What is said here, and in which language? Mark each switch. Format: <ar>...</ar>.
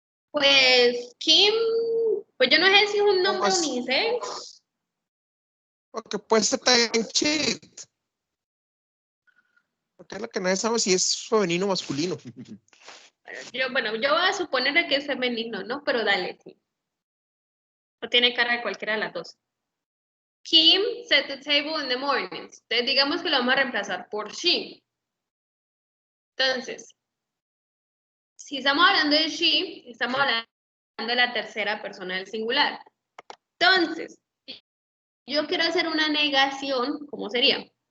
<es>Pues Kim, pues yo no sé si es un nombre unisex. Porque puede ser también cheat. Porque es lo que nadie sabe si es femenino o masculino. Yo voy a suponer que es femenino, ¿no? Pero dale, sí. No tiene cara de cualquiera de las dos.</es> <en>Kim set the table in the mornings.</en> <es>Entonces, digamos que lo vamos a reemplazar por she. Entonces, si estamos hablando de she, estamos hablando de la tercera persona del singular. Entonces, yo quiero hacer una negación, ¿cómo sería?</es>